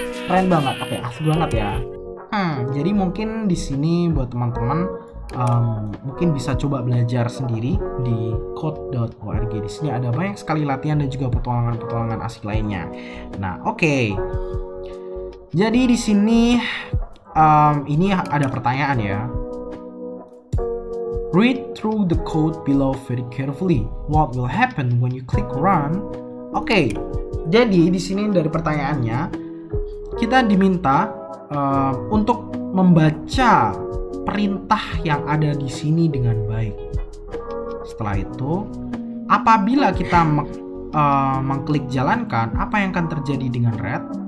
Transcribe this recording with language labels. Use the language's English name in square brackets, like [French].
[Indonesian] Keren banget. Oke, asik banget ya. Jadi mungkin di sini buat teman-teman mungkin bisa coba belajar sendiri di code.org. Di sini ada banyak sekali latihan dan juga petualangan-petualangan asik lainnya. Nah, oke. Jadi di sini ini ada pertanyaan ya. [English] Read through the code below very carefully. What will happen when you click run? [Indonesian] Oke, jadi di sini dari pertanyaannya kita diminta untuk membaca perintah yang ada di sini dengan baik. Setelah itu, apabila kita mengklik jalankan, apa yang akan terjadi dengan Red?